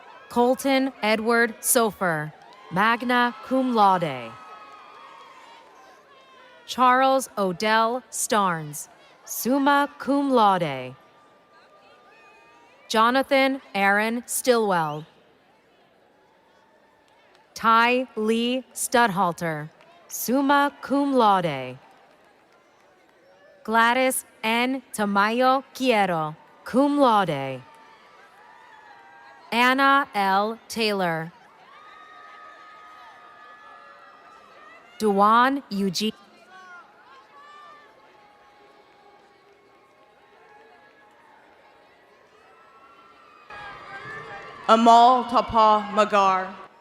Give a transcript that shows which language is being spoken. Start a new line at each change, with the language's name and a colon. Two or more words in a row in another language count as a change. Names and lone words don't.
English: Colton Edward Sofer,
Latin: magna cum laude.
English: Charles Odell Starnes,
Latin: summa cum laude.
English: Jonathan Aaron Stillwell. Ty Lee Studhalter,
Latin: summa cum laude.
English: Gladys N. Tamayo Quiero,
Latin: cum laude.
English: Anna L. Taylor. Duan Eugene. Amal Tapa Magar.